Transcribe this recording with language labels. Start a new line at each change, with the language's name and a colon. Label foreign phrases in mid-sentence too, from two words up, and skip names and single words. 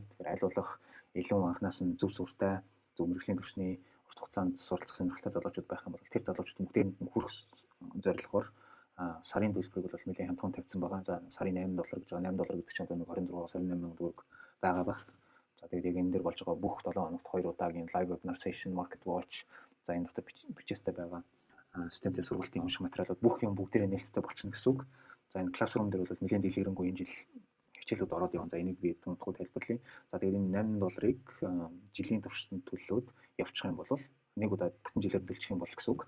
Mongolian: Тэгэхээр аль болох илүү анханаас нь зөв сүртэй, зөв мэргэжлийн түвшний урт хугацаанд суралцах сонирхолтой залуучууд байх юм бол тэр залуучууд бүгдээр нь хүрэх зорилгоор сарын төлбөрийг бол нэлийн хямдхан тавьсан байгаа. За сарын $8 гэж байгаа. $8 гэдэг чинь одоо 26-аас 28,000 төгрөг байгаа баг. За тэгээд яг энэ дээр болж байгаа бүх 7 хоногт 2 удаагийн
English: live webinar session, market watch,
Mongolian: за энэ дотор бичээстэй байгаа системтэй сургалтын унших материалууд бүх юм бүгдээрээ нээлттэй болчихно гэсэн үг. За энэ classroom дээр бол нэлийн дэлгэрэнгүй энэ жил хичээлүүд ороод явна. За энийг би тундахгүй тайлбарлая. За тэгээд энэ $8-ыг жилийн туршид төлөөд явчих юм бол нэг удаа бүтэн жилээр бэлчих юм бол гэсэн үг.